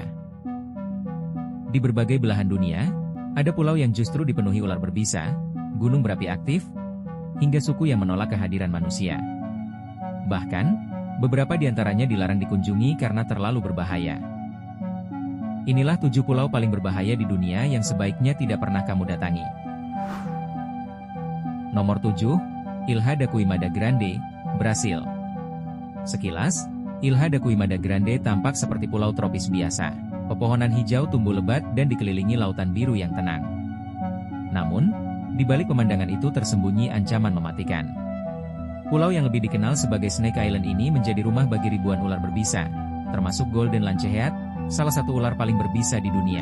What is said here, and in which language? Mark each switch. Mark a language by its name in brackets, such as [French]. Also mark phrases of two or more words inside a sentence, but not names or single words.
[Indonesian] Di berbagai belahan dunia, ada pulau yang justru dipenuhi ular berbisa, gunung berapi aktif, hingga suku yang menolak kehadiran manusia. Bahkan, beberapa di antaranya dilarang dikunjungi karena terlalu berbahaya. Inilah 7 pulau paling berbahaya di dunia yang sebaiknya tidak pernah kamu datangi. Nomor 7, Ilha da Queimada Grande, Brasil. Sekilas, Ilha da Queimada Grande tampak seperti pulau tropis biasa. Pepohonan hijau tumbuh lebat dan dikelilingi lautan biru yang tenang. Namun, di balik pemandangan itu tersembunyi ancaman mematikan. Pulau yang lebih dikenal sebagai Snake Island ini menjadi rumah bagi ribuan ular berbisa, termasuk Golden Lancehead, salah satu ular paling berbisa di dunia.